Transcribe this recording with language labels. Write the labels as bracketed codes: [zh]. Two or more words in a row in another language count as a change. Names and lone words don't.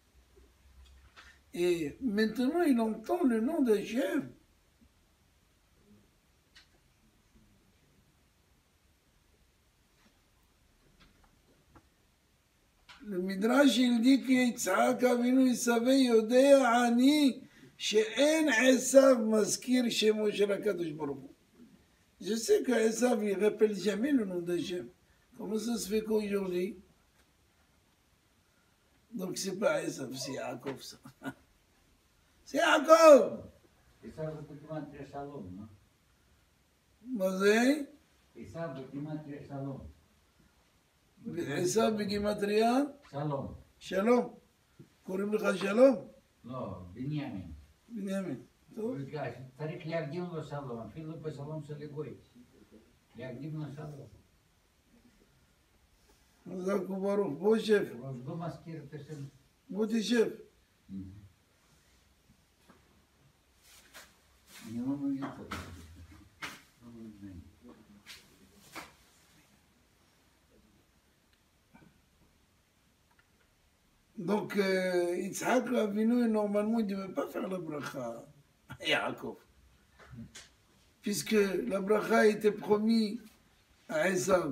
[fr] Et maintenant, il entend le nom d'Hachem. Le Midrash, il dit que Yitzhak Avinu, il savait, [he] יודע אני שאין עשו מזכיר שמו של הקדוש ברוך הוא. [fr] Je sais que Esav, il ne rappelle jamais le nom d'Hachem. Comment ça se fait qu'aujourd'hui? Donc c'est pas Esav, c'est Yaakov ça. C'est Yaakov! [he] Esav בגימטריה שלום, לא? מה זה? עשיו בגימטריה שלום. עשיו בגימטריה? שלום. שלום. קוראים לך שלום? לא, בנימין. בנימין. טוב. צריך להקדים לו שלום, אפילו בשלום של הגוי. להקדים לו שלום. חזק וברוך. בוא שב. אבל לא מזכיר את השם. בוא תשב. אני לא מבין אותו. [fr] Donc, Yitzhak Avinu, normalement, il ne devait pas faire la bracha à Yaakov. Puisque la bracha a été promise à Esav.